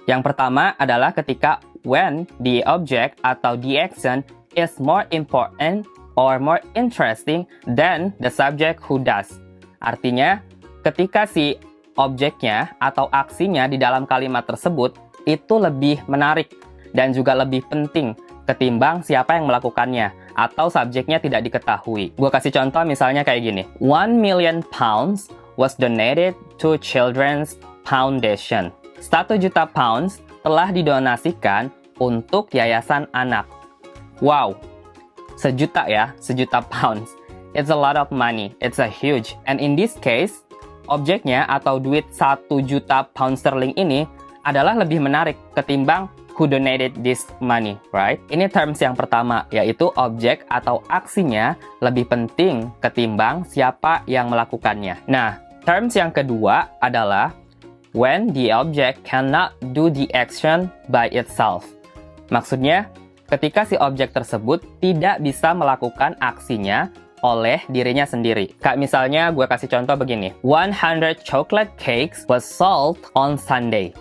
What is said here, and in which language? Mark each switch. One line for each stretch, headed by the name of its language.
Indonesian: Yang pertama adalah ketika
English: when the object
Indonesian: atau
English: the action is more important or more interesting than the subject who does.
Indonesian: Artinya, ketika si objeknya atau aksinya di dalam kalimat tersebut itu lebih menarik dan juga lebih penting ketimbang siapa yang melakukannya atau subjeknya tidak diketahui. Gue kasih contoh misalnya kayak gini.
English: 1 million pounds was donated to Children's Foundation.
Indonesian: 1 juta pounds telah didonasikan untuk yayasan anak.
English: Wow,
Indonesian: 1 juta ya, 1 juta
English: pounds. It's a lot of money. It's a huge. And in this case,
Indonesian: objeknya atau duit 1 juta pound sterling ini adalah lebih menarik ketimbang
English: who donated this money, right?
Indonesian: Ini terms yang pertama, yaitu objek atau aksinya lebih penting ketimbang siapa yang melakukannya. Nah, terms yang kedua adalah
English: when the object cannot do the action by itself.
Indonesian: Maksudnya, ketika si objek tersebut tidak bisa melakukan aksinya oleh dirinya sendiri. Kayak misalnya gue kasih contoh begini.
English: 100 chocolate cakes was sold on Sunday.